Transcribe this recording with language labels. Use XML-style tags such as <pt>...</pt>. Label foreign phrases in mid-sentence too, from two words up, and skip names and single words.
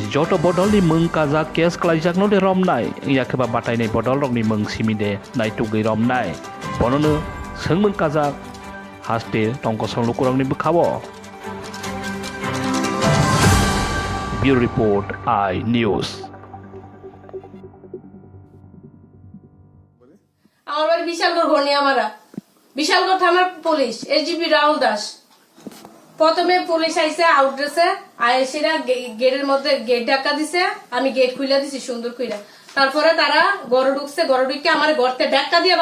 <trp>joto bodolni mung kajak case klaijak no de romnai yakeba batainai bodol rokni mung simide naitugwi romnai bonono sengmung kajak haste tongko songlukurokni bwkhao Bureau Report I News</trp> <bn>আমার বাড়ি বিশালগড় গনিয়ামারা বিশালগড় থানার পুলিশ এসডিপি রাহুল দাস প্রথমে পুলিশ আইছে আউটড্রেসে আইসিরা গেটের মধ্যে গেট ধাক্কা দিছে আমি গেট খুলে দিছি সুন্দর কইরা তারপরে তারা ঘরে ঢুকছে ঘরে ঢুকে আমার ঘরতে ধাক্কা দিয়ে</bn>